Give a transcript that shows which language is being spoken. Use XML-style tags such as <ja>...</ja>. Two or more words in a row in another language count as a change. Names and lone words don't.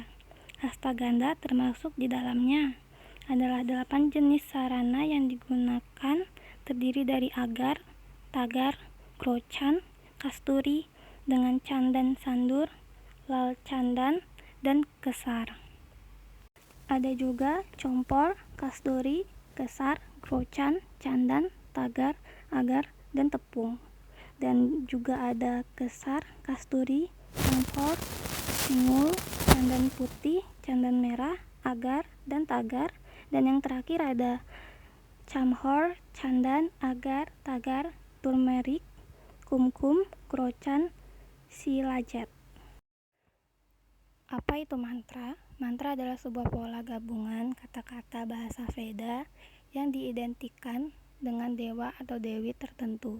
<id>Astagandha termasuk di dalamnya adalah 8 jenis sarana yang digunakan, terdiri dari agar, tagar, krochan, kasturi, dengan candan sandur,</id> <hi>लाल चंदन,</hi> <id>dan kesar. Ada juga compor, kasturi, kesar, krochan, candan, tagar, agar, dan tepung. Dan juga ada kesar, kasturi, compor, singul, candan putih, candan merah, agar, dan tagar. Dan yang terakhir ada camhor, candan, agar, tagar, turmeric, kumkum, krochan, silajet. Apa itu mantra? Mantra adalah sebuah pola gabungan kata-kata bahasa Veda yang diidentikan dengan dewa atau dewi tertentu.</id>